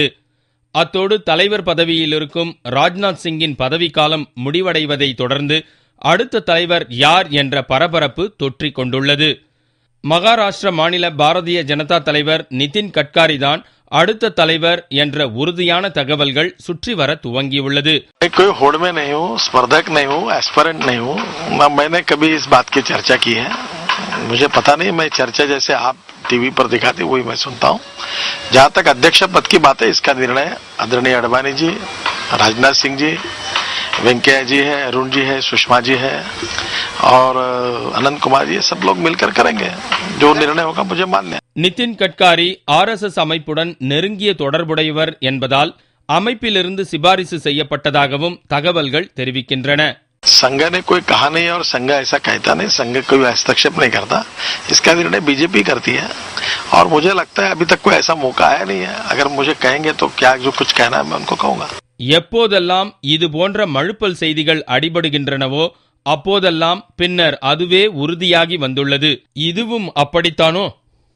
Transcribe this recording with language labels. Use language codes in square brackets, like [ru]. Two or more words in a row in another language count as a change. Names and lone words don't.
[ta] அத்தோடு தலைவர் பதவியில் இருக்கும் ராஜ்நாத் சிங்கின் பதவிக்காலம் முடிவடைவதை தொடர்ந்து அடுத்த தலைவர் யார் என்ற பரபரப்பு தொற்றிக் கொண்டுள்ளது. மகாராஷ்டிர மாநில பாரதிய ஜனதா தலைவர் நிதின் கட்காரிதான் அடுத்த தலைவர் என்ற உறுதியான தகவல்கள் சுற்றி வர துவங்கியுள்ளது. [hi] कोई होड़ में नहीं हूँ, स्पर्धक नहीं हूँ, एस्पिरेंट नहीं हूँ. मैंने कभी इस बात की चर्चा की है. मुझे पता नहीं, मैं चर्चा जैसे आप टीवी पर दिखाते वही मैं सुनता हूँ. जहाँ तक अध्यक्ष पद की बात है, इसका निर्णय आदरणीय अडवाणी जी, राजनाथ सिंह जी, वेंकैया जी है, अरुण जी है, सुषमा जी है और अनंत कुमार जी, सब लोग मिलकर करेंगे. जो निर्णय होगा मुझे मान्य है. [ta] நிதின் கட்காரி RSS அமைப்புடன் நெருங்கிய தொடர்புடையவர் என்பதால் அமைப்பிலிருந்து சிபாரிசு செய்யப்பட்டதாகவும் தகவல்கள் தெரிவிக்கின்றன. [hi] संघ ने कोई कहा नहीं और संघ ऐसा कहता नहीं, संघ कोई हस्तक्षेप नहीं करता. इसका निर्णय बीजेपी करती है और मुझे लगता है अभी तक कोई ऐसा मौका आया नहीं है. अगर मुझे कहेंगे तो क्या जो कुछ कहना है मैं उनको कहूंगा. [ta] எப்போதெல்லாம் இது போன்ற மழுப்பல் செய்திகள் அடிபடுகின்றனவோ அப்போதெல்லாம் பின்னர் அதுவே உறுதியாகி வந்துள்ளது. இதுவும் அப்படித்தானோ?